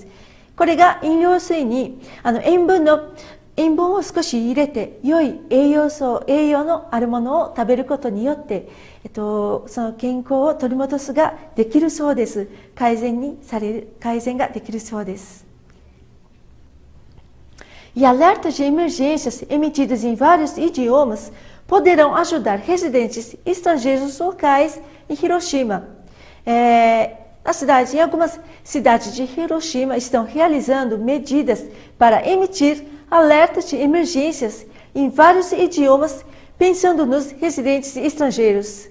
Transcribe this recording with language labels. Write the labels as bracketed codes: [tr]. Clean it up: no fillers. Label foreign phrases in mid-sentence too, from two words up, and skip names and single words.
[ja] これが飲料水に塩分を少し入れて、良い栄養のあるものを食べることによって、その健康を取り戻すができるそうです。改善ができるそうです。 [pt] E alertas de emergências emitidos em vários idiomas poderão ajudar residentes estrangeiros locais em Hiroshima. Em algumas cidades de Hiroshima estão realizando medidas para emitir alertas de emergências em vários idiomas, pensando nos residentes estrangeiros.